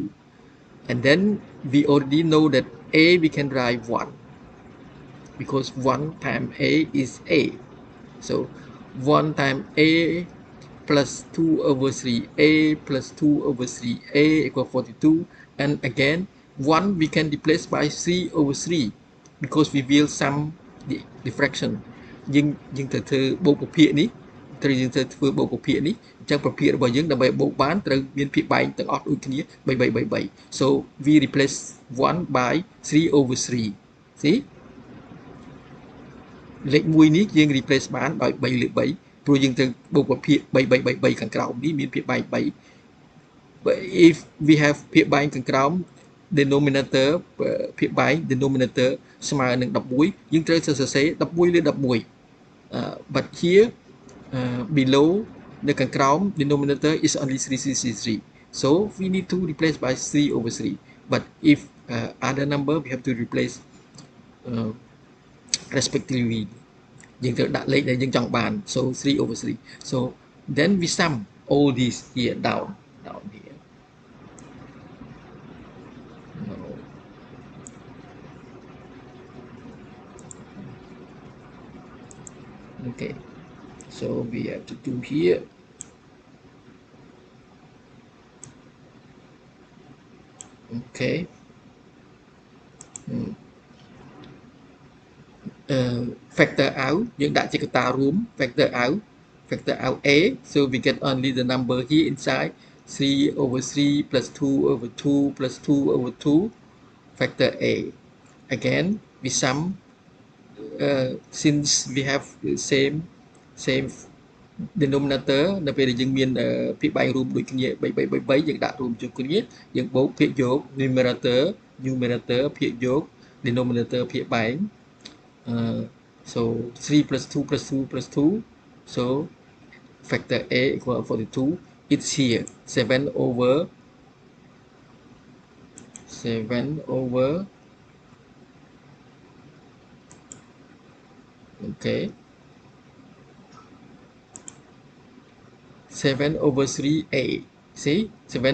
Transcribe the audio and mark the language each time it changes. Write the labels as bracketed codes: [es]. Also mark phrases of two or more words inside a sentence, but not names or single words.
[en] And then we already know that A we can write 1, because 1 times A is A. So 1 times A plus 2 over 3A plus 2 over 3A equal 42. And again, 1 we can replace by 3 over 3, because we will sum the fraction. [km] យើងត្រូវធ្វើបូកប្រភាគនេះត្រូវយើងត្រូវធ្វើបូកប្រភាគនេះអញ្ចឹងប្រភាគរបស់យើងដើម្បីបូកបានត្រូវមានភាគបែងទាំងអស់ដូចគ្នា3 [en] So we replace 1 by 3 over 3. See? [km] លេខ1នេះយើង replace បានដោយ3លើ3 ព្រោះយើងត្រូវបូកប្រភាគ3 ខាងក្រោមនេះមានភាគបែង3 [en] But if we have [km] ភាគបែងខាងក្រោម denominator ភាគបែង denominator ស្មើនឹង11យើងត្រូវសរសេរ11លើ11 [en] but here below [km] នៅខាងក្រោម [en] denominator is only 3. So we need to replace by 3 over 3. But if other number we have to replace respectively. [km] យើងត្រូវដាក់លេខដែលយើងចង់បាន [en] so 3 over 3. So then we sum all these here down here. No. Okay, so we have to do here. Okay. Factor out [km] យើងដាក់ជាកត្តារួម [en] factor out A, so we get only the number here inside 3 over 3 plus 2 over 2 plus 2 over 2 factor A. Again we sum, since we have the same denominator [km] នៅពេលដែលយើង មានភាគបែងរួមដូចគ្នា3 យើងដាក់រួមជួបគ្នាយើងបូកភាគយក [en] numerator numerator [km] ភាគយក denominator [en] ភាគបែង so 3 plus 2 plus 2 plus 2 so factor a equal 42 it's here 7 over 7 over okay 7 over 3a see 7